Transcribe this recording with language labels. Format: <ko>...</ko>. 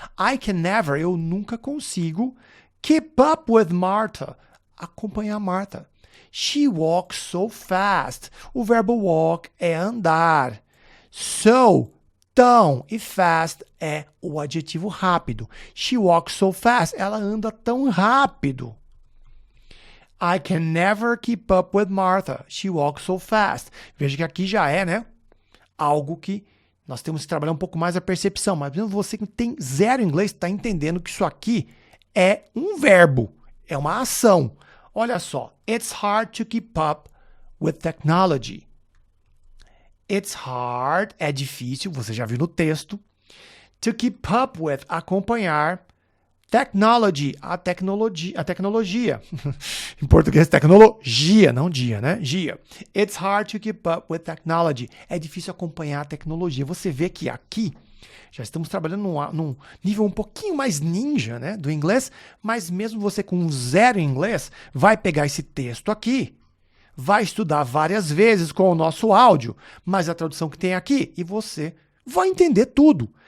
<en>I can never,</en> <pt>eu nunca consigo.</pt> <en>Keep up with Martha.</en> <pt>Acompanhar</pt> <en>Martha. She walks so fast.</en> <pt>O verbo walk é andar. So, tão e fast é o adjetivo rápido.</pt> <en>She walks so fast.</en> <pt>Ela anda tão rápido.</pt> <en>I can never keep up with Martha. She walks so fast.</en> <pt>Veja que aqui já é, né? Algo que nós temos que trabalhar um pouco mais a percepção. Mas mesmo você que tem zero inglês está entendendo que isso aqui é um verbo. É uma ação. Olha só.</pt> <en>It's hard to keep up with technology. It's hard,</en> <pt>é difícil, você já viu no texto.</pt> <en>To keep up with,</en> <pt>acompanhar. Technology, a tecnologia. Em português, tecnologia, não dia, né? Gia.</pt> <en>It's hard to keep up with technology.</en> <pt>É difícil acompanhar a tecnologia. Você vê que aqui já estamos trabalhando num nível um pouquinho mais ninja, né, do inglês, mas mesmo você com zero inglês, vai pegar esse texto aqui, vai estudar várias vezes com o nosso áudio, mas a tradução que tem aqui, e você vai entender tudo.</pt>